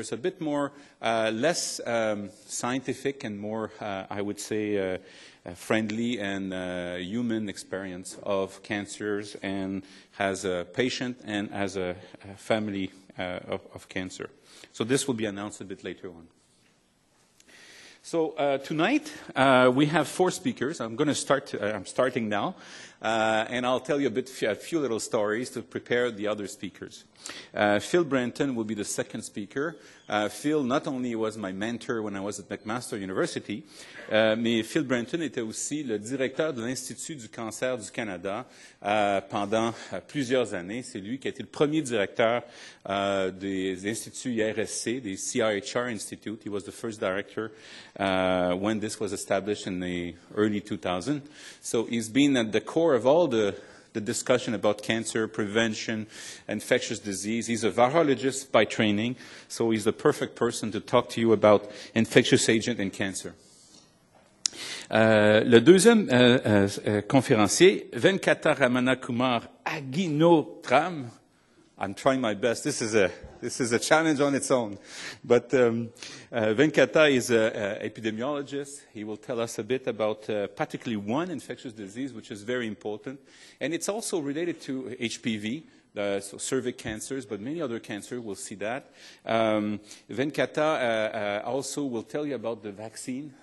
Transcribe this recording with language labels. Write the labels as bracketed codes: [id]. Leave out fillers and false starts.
[en] It's a bit more, less scientific and more, I would say, friendly and human experience of cancers, and as a patient and as a family of cancer. So this will be announced a bit later on. So tonight we have 4 speakers. I'm going to start. I'm starting now, and I'll tell you a few little stories to prepare the other speakers. Phil Branton will be the second speaker. Phil not only was my mentor when I was at McMaster University, [fr] mais Phil Branton était aussi le directeur de l'Institut du cancer du Canada pendant plusieurs années. C'est lui qui a été le premier directeur des instituts IRSC, des CRHR Institute. [en] He was the first director when this was established in the early 2000s. So he's been at the core of all the discussion about cancer, prevention, infectious disease. He's a virologist by training, so he's the perfect person to talk to you about infectious agent and cancer. [fr] Le deuxième conférencier, V.Ramana-Kumar, Agnihotram. [en] I'm trying my best. This is a challenge on its own. But Venkata is an epidemiologist. He will tell us a bit about particularly one infectious disease, which is very important. And it's also related to HPV, so cervix cancers, but many other cancers. We'll see that. Venkata also will tell you about the vaccine.